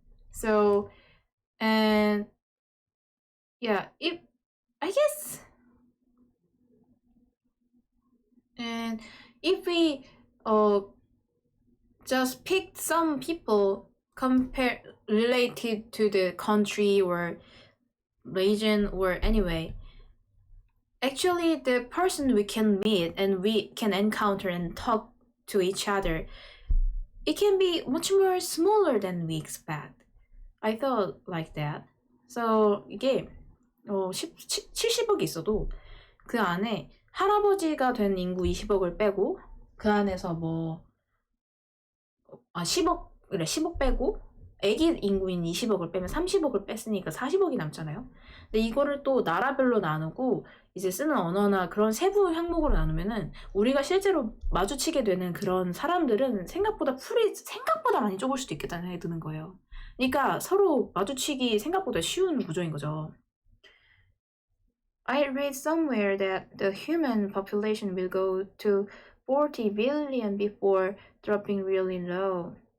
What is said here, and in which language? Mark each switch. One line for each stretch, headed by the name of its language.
English: So, and yeah, I guess, and if we just picked some people related to the country or region or anyway, actually the person we can meet and we can encounter and talk to each other, it can be much more smaller than we expect. I thought like that.
Korean: So 이게 70억이 있어도 그 안에 할아버지가 된 인구 20억을 빼고, 그 안에서 10억 빼고 애기 인구인 20억을 빼면 30억을 뺐으니까 40억이 남잖아요. 근데 이거를 또 나라별로 나누고 이제 쓰는 언어나 그런 세부 항목으로 나누면은 우리가 실제로 마주치게 되는 그런 사람들은 생각보다 많이 좁을 수도 있겠다는 생각이 드는 거예요. 그러니까 서로 마주치기 생각보다 쉬운 구조인 거죠.
English: I read somewhere that the human population will go to 40 billion before dropping really low.